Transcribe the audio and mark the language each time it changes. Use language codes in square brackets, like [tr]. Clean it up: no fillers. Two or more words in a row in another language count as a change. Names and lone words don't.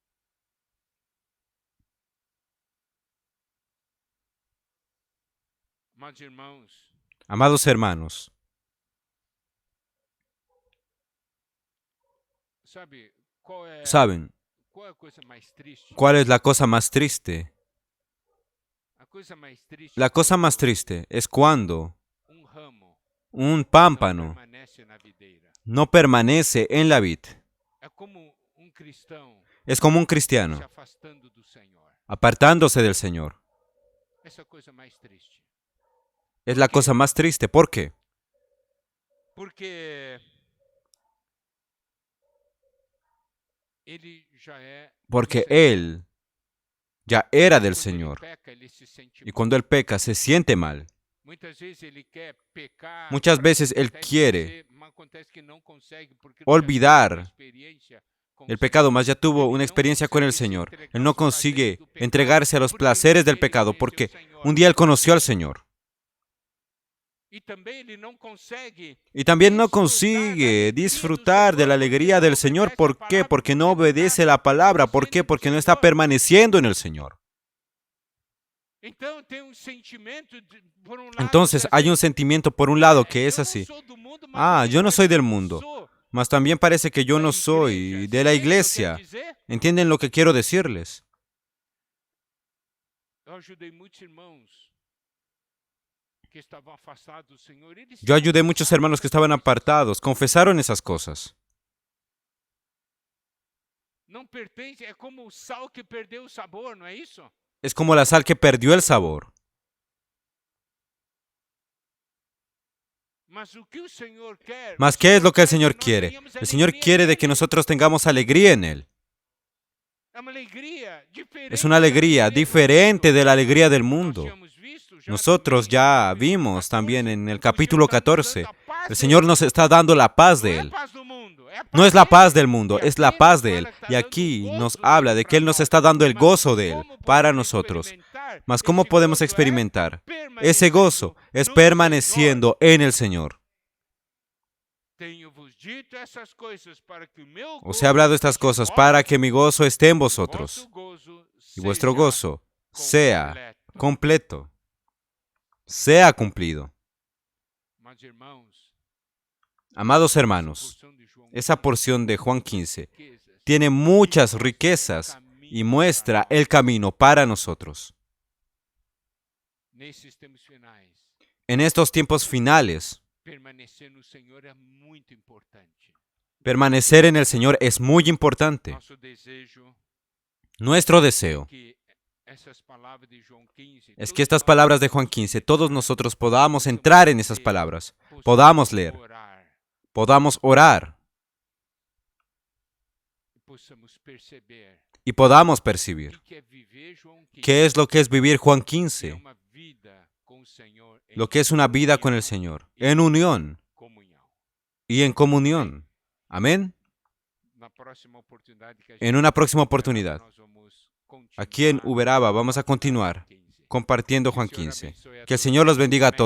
[es] Amados hermanos, ¿saben cuál es la cosa más triste? La cosa más triste es cuando un pámpano no permanece en la vid. es como un se cristiano [pt] afastando do Senhor. [es] apartándose del Señor. [pt] Essa é a coisa mais triste. [es] Es la cosa más triste. ¿Por qué? [pt] Porque ele já é do Porque Senhor. [es] Él ya era del [pt] Quando ele [es] Señor. [pt] peca, ele se sente [es] Y mal. cuando Él peca, se siente mal. [pt] Muitas vezes ele quer pecar, [es] Muchas [pt] para [es] veces [pt] que [es] Él [pt] até [es] quiere [pt] esquecer, mas acontece que não consegue, porque [es] olvidar [pt] já teve uma experiência com [es] el [pt] o pecado, Senhor. mas [es] ya tuvo [pt] Ele [es] una [pt] não [es] experiencia con el [pt] consegue se [es] Señor. [pt] entregar [es] Él no [pt] aos prazeres [es] consigue [pt] do pecado, [es] entregarse a los [pt] porque [es] placeres del [pt] ele [es] pecado [pt] conheceu [es] porque [pt] o Senhor. [es] un día Él conoció al Señor. [pt] E também ele não consegue [es] Y también no [pt] desfrutar da [es] consigue [pt] alegria do [es] disfrutar de la [pt] Senhor, porque [es] alegría [pt] não [es] del Señor. [pt] obedece a [es] ¿Por qué? [pt] palavra, [es] Porque no [pt] porque não [es] obedece [pt] está [es] la palabra. ¿Por qué? permaneciendo Porque no no está [pt] Senhor. [es] permaneciendo en el Señor. [pt] Então tem sentimento por lado, [es] Entonces hay un sentimiento por un lado que es [pt] eu não [es] así. [pt] sou do mundo, mas [es] Ah, [pt] também [es] yo no soy [pt] parece [es] del [pt] que não [es] mundo, [pt] sou [es] mas también parece que yo [pt] da [es] no [pt] igreja. [es] soy de [pt] Você [es] la [pt] entende o que eu quero [es] iglesia. [pt] dizer? [es] ¿Entienden lo que quiero decirles? [pt] Eu ajudei muitos irmãos que estavam afastados do Senhor. Eles [es] Yo ayudé a muchos hermanos que estaban apartados, confesaron esas cosas. [pt] não pertence, é como o sal que perdeu o sabor, não é isso? [es] Es como la sal que perdió el sabor. [pt] Mas o que o Senhor quer? Mas o [es] ¿qué es lo que el [pt] quer [es] Señor [pt] nós [es] quiere? [pt] tenhamos [es] El Señor [pt] alegria [es] quiere de que [pt] nele. [es] nosotros tengamos alegría en Él. [pt] É uma alegria diferente [es] Es una [pt] da [es] alegría [pt] alegria do [es] diferente [pt] mundo. [es] de la alegría del [pt] Nós [es] mundo. [pt] tínhamos visto já [es] Nosotros [pt] também [es] ya [pt] no capítulo [es] vimos también [pt] 14, [es] en el [pt] o [es] capítulo [pt] Senhor está nos [es] 14, [pt] dando a paz [es] el [pt] dele. [es] Señor nos está dando la paz [pt] Não [es] de [pt] é a [es] Él. [pt] paz do mundo, é a [es] No [pt] paz [es] es la paz [pt] dele. [es] del mundo, [pt] E [es] es la [pt] aqui [es] paz [pt] nos [es] de [pt] fala [es] Él. [pt] que está [es] Y [pt] dando [es] aquí [pt] o [es] nos [pt] gozo [es] habla [pt] dele [es] de [pt] para [es] que Él nos [pt] nós. [es] está dando el [pt] Mas [es] gozo de Él [pt] como [es] para [pt] podemos [es] nosotros. [pt] experimentar [es] Mas ¿cómo [pt] esse [es] podemos [pt] gozo? [es] experimentar? [pt] É [es] Ese gozo es [pt] permaneciendo no Senhor. [es] permaneciendo en el Señor. [pt] Tenho-vos dito essas coisas para que o meu [es] Os he hablado estas cosas para que mi gozo esté en vosotros y vuestro gozo sea completo, sea cumplido. [pt] Mas, irmãos, [es] Amados hermanos, esa porción de Juan 15 tiene muchas riquezas y muestra el camino para nosotros. [pt] nesses tempos finais, [es] En estos tiempos finales, [pt] permanecer no Senhor é muito importante. [es] permanecer en el Señor es muy importante. [pt] Nosso desejo [es] Nuestro deseo [pt] que essas palavras de João 15, [es] es que estas palabras de Juan 15, todos nosotros podamos entrar en esas palabras, podamos leer, [pt] orar, [es] podamos orar [pt] possamos perceber [es] y podamos percibir [pt] o que é viver João 15, qué es lo que es vivir Juan é [es] 15, [pt] uma vida com o Senhor, em [es] lo que es una vida con el [pt] união [es] Señor, [pt] e [es] en unión [pt] comunhão. [es] y en comunión. Amén. [pt] Na próxima oportunidade que a [es] En [pt] gente [es] una próxima [pt] tiver, [es] oportunidad, [pt] nós vamos [es] aquí en [pt] continuar [es] Uberaba vamos a continuar [pt] 15. [es] compartiendo Juan [pt] Que o Senhor [es] 15. [pt] abençoe a [es] Que el [pt] todos. [es] Señor los bendiga a Amén.